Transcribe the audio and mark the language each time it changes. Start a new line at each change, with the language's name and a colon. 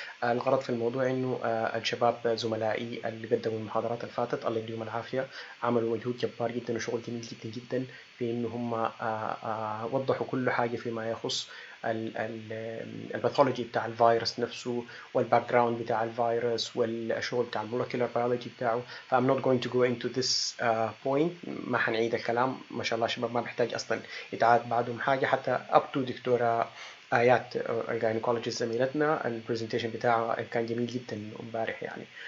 Arabic: الغرض في الموضوع إنه الشباب زملائي اللي قدموا المحاضرات اللي فاتت الله يديهم العافية، عملوا مجهود جبار جدا وشغل جميل جدا جدا في إنه هم وضحوا كل حاجة فيما يخص الباثولوجي بتاع الفيروس نفسه، والباك جراوند بتاع الفيروس، والشغل بتاع المولكيولر بيولوجي بتاعه. فأم
English: not going to go into this point.
Arabic: ما حنعيد الكلام، ما شاء الله شباب ما بيحتاج أصلا يتعاد بعدهم حاجة، حتى
English: up to
Arabic: دكتورة آيات الجاينيكولوجيست زميلتنا البرزنتيشن بتاعها كان جميل جدا امبارح يعني.